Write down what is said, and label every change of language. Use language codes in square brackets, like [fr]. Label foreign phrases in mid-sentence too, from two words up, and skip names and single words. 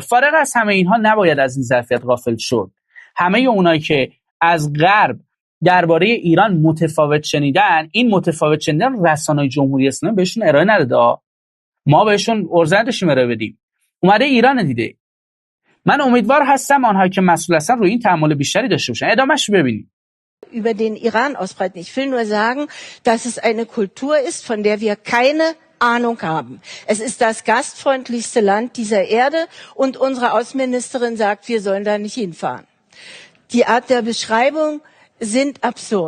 [fa] فارغ از همه اینها نباید از این ظرفیت غافل شد. همه اونایی که از غرب درباره ایران متفاوت شنیدن، این متفاوت شنیدن رسانه‌های جمهوری اسلامی بهشون ارائه نداده. ما بهشون ارزه داشتیم ارائه بدیم. اومده ایران دیده. من امیدوار هستم آنها که مسئول هستن روی این تأمل بیشتری داشته باشن. ادامه‌اش ببینید. [de] Über den Iran ausbreiten. Ich will nur sagen, dass es eine Kultur ist, von der wir keine Ahnung haben. Es ist das gastfreundlichste Land dieser Erde und unsere Außenministerin sagt, wir sollen da nicht hinfahren. Die Art der Beschreibung sind absurd.